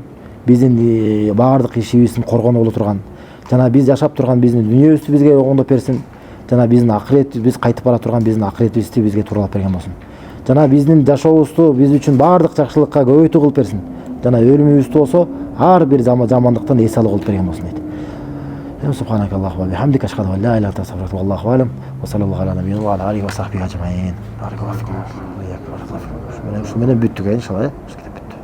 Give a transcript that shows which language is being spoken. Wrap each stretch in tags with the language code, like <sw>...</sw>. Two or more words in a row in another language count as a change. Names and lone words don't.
<ky>Биздин баардык ишибиздин коргону боло турган, жана биз жашап турган биздин дүйнөбүздү бизге оңдоп берсин. Жана биздин акыретибиз, биз кайтып бара турган биздин акыретибизди бизге тууралап берген болсун. Жана биздин жашообузду биз үчүн баардык жакшылыкка көбөйтүү кылып берсин. Жана өлүмүбүздү болсо ар бир жамандыктан эс алуу кылып берген болсун дейт.</ky> <ar>سبحانك اللهم وبحمدك أشهد أن لا إله إلا أنت أستغفرك والله أعلم. وصلى الله على نبينا وعلى آله وصحبه أجمعين. بارك الله فيكم.</ar> <ky>Шу менен бүттүк иншалла.</ky>